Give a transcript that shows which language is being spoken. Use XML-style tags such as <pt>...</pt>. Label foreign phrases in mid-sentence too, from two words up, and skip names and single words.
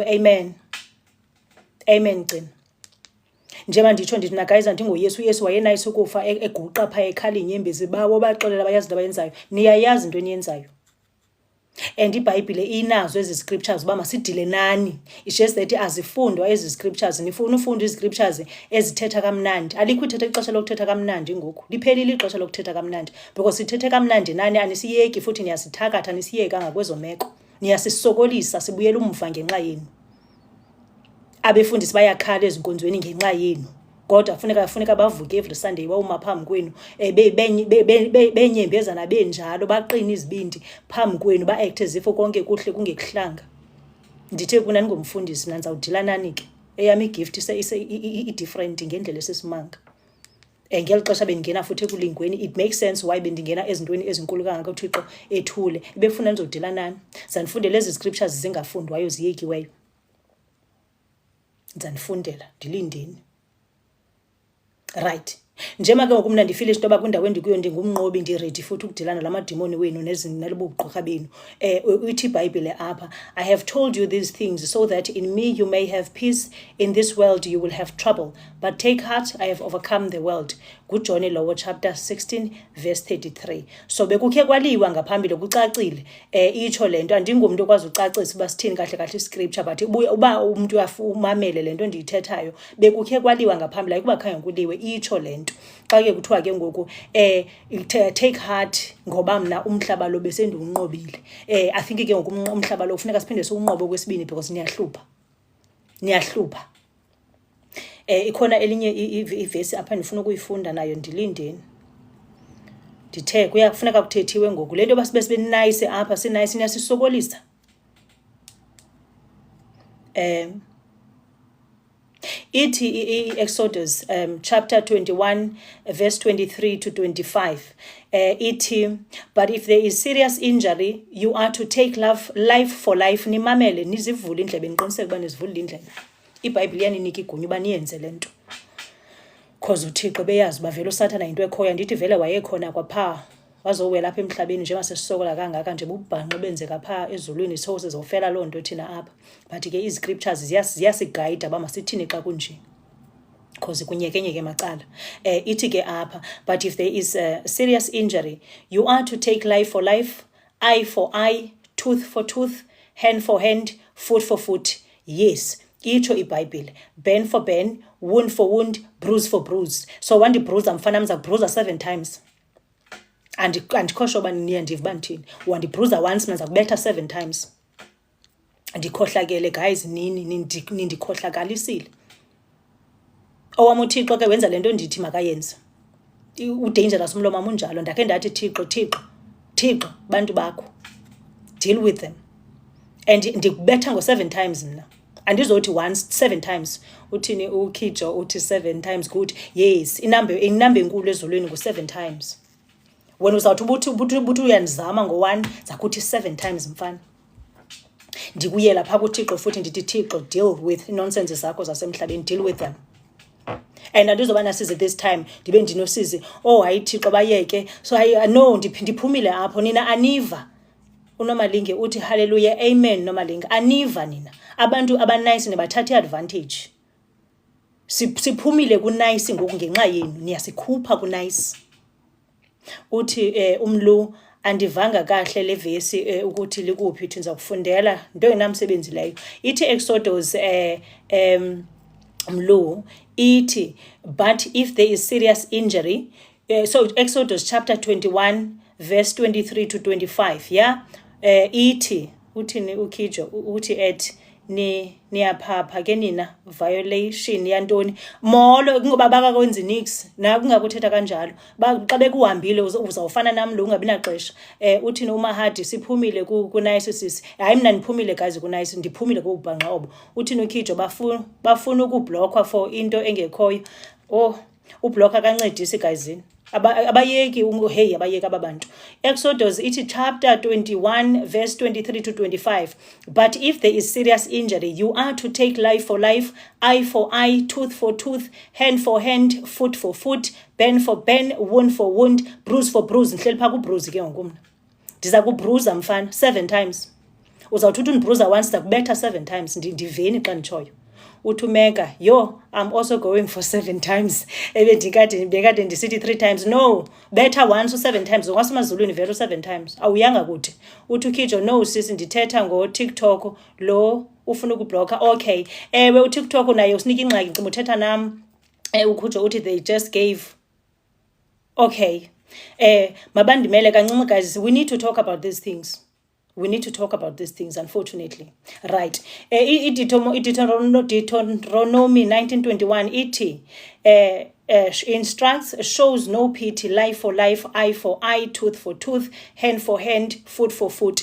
<en>Amen, amen.</en> <xh>Gcina njengoba nditsho ndithi na guys, andingoyesu. uYesu wayenayisi ukufa eguqa pha ekhala inyembezi bawo baxolela bayazi into abayenzayo. Niyayazi into eniyenzayo, and iBhayibhile inazo ezi scriptures uba masidile nani. It's just that azifundwa ezi scriptures. Nifuna ufunda ezi scriptures ezithetha kamnandi. Alikho ithetha ixesha lokuthetha kamnandi ngoku, liphelile ixesha lokuthetha kamnandi, because sithethe kamnandi nani anisiyeki futhi niyasithakatha, nisiyeka ngakwezo meko, niyasisokolisa, sibuyela umva ngenxa yenu. Abefundisi bayakhala ezinkonzweni ngenxa yenu, kodwa funeka bavuke</xh> <en>every Sunday</en> <xh>bawuma phambi kwenu benyembezana benjalo, baqina izibindi phambi kwenu, ba-</xh> <en>act as if</en> <xh>konke kuhle kungekuhlanga. Ndithe kuna ningomfundisi mna, ndizawudila nani ke. Eyami igift i-different ngendlela esesimanga. ngeli xesha bendingena futhi ekulingweni,</xh> <en>it makes sense why</en> <xh>bendingena ezintweni ezinkulu kangaka uThixo ethule ebefuna ndizodila nani. Zanifundela ezi scriptures zingafundwayo ziyekiweyo, zanifundela ndilindeni. Right. Njema ke ngoku mna ndifile into yoba kwindawo endikuyo ndingumnqobi, ndiready futhi ukudilana lamadimoni wenu nalobu bugqirha benu. Uthi iBhayibhile apha,</xh> <en>I have told you these things so that in me you may have peace. In this world you will have trouble, but take heart, I have overcome the world.</en> <xh>GuJohn lowo</xh> <en>chapter 16 verse 33.</en> <xh>So bekukhe kwaliwa ngaphambili kucacile itsho lento. Andingumntu okwazi ucacisa uba sithini kahle kahle iscripture, but uba umuntu umamele lento ndiyithethayo bekukhe kwaliwa ngaphambili, ayikuba khange kuliwe, itsho lento. Xa ke kuthiwa ke ngoku</xh> <en>take heart</en> <xh>ngoba mna umhlaba lo besendiwunqobile.</xh> <en>I think</en> <xh>ke ngoku umhlaba lo kufuneka siphinde siwunqobe okwesibini because niyahlupha. Ikhona elinye ivesi apha ndifuna ukuyifunda nayo, ndilindeni. Ndithe kufuneka kuthethiwe ngoku lento basibe nice apha, sinice niyasisokolisa. Ithi</xh> <en>Exodus chapter 21 verse 23 to 25. Ithi, but if there is serious injury, you are to take life for life.</en> <xh>Nimamele nizivule indlebe, niqiniseke uba nizivulile indlebe. iBhayibhile yaninika igunya uba niyenze lento, because uThixo beyazi uba vele uSathana yinto ekhoyo. Ndithi vele wayekhona kwapha, wazowela apha emhlabeni njengoba sesisokola kangaka nje bubhanqo benzeka phaa ezulwini, so sizofela loo nto thina apha. But ke iziscriptures ziyasigayida uba masithini xa kunje, because kunyekenyeke macala. Ithi ke apha,</xh> <en>but if there is a serious injury, you are to take life for life, eye for eye, tooth for tooth, hand for hand, foot for foot. Yes,</en> <xh>itsho iBhayibhile,</xh> <en>burn for burn, wound for wound, bruise for bruise.</en> <xh>So wandibruza mfana mzakubruza 7 times. Andikho sure uba niye ndiva uba ndithini. Wandibruza once, mna ndizakubetha 7 times. Ndikhohlakele guys, nindikhohlakalisile. Owam uThixo ke wenza lento ndithi makayenze. Udangerous umlomo wam unjalo. Ndakhe ndathi Thixo bantu bakho,</xh> <en>deal with them.</en> <xh>And ndikubetha ngo-7 times mna. Andizothi once, 7 times. Uthini uKijo uthi 7 times good.</xh> <en>Yes,</en> <xh>inamba enkulu ezulwini ngu-7 times. Wena uzawuthi ubuthi uyandizama ngo-1, zakuthi 7 times mfana. Ndikuyela phaa kuThixo futhi ndithi Thixo,</xh> <en>deal with nonsense</en> <xh>zakho zasemhlabeni,</xh> <en>deal with them.</en> <xh>And andizoba nasize</xh> <en>this time</en> <xh>ndibe ndinosizi, oh hayi Thixo bayeke. So no, ndiphumile apho, nina aniva. uNomalinge uthi</xh> <en>hallelujah, amen.</en> <xh>Nomalinge aniva nina abantu abanice nebathatha advantage. Siphumile ku-nice ngoku ngenxa yenu, niyasikhupha ku-nice. Uthi umlu andivanga kahle le vesi ukuthi likuphi, ithi niza kufundela into enamsebenzi leyo. Ithi Exodus umlu ithi,</xh> <en>but if there is serious injury, so Exodus chapter 21 verse 23 to 25, yeah.</en> <xh>Ithi uthini uKijo uthi niyaphapha ke nina, violation yantoni molo, ngoba bakakwenzi nix na kungakuthetha kanjalo. Xa bekuhambile uzawufana nam lo ungabi naxesha. Uthini uMahadi, siphumile ku-nice sisi. Hayi mna ndiphumile guys ku-nice, ndiphumile kubhanqa obo. Uthini uKijo bafuna ukublockwa for into engekhoyo. Oh, ublock akancedisi guysini. Abayeki hey abayeki ababantu.</xh> <en>Exodus ithi chapter 21 verse 23 to 25, but if there is serious injury, you are to take life for life, eye for eye, tooth for tooth, hand for hand, foot for foot, burn for burn, wound for wound, bruise for bruise.</en> <xh>Ndihleli phaa kubruise ke ngoku mna ndiza kubruza mfana 7 times. Uzawuthi undibruza once, ndakubetha 7 times. Ndiveni xa nditshoyo. Uthumeka,</xh> <en>yo, I'm also going for 7 times.</en> <xh>Bekade ndisithi</xh> <en>3 times. No, better once 7 times.</en> <xh>Ngwasemazulwini vele 7 times. Awuyanga kude. Uthi uKijo, no sisi ndithetha ngo-TikTok lo ufuna ukubloka. Okay. Ewe uTikTok naye usinika ingxaki, ngicela uthetha nam.</xh> <en>UKijo uthi they just gave. Okay.</en> <xh>Mabandimele kancinci</xh> <en>guys, we need to talk about these things. We need to talk about these things, unfortunately. Right. Deuteronomy 19:21 iti instructs, shows no pity, life for life, eye for eye, tooth for tooth, hand for hand, foot for foot.</en>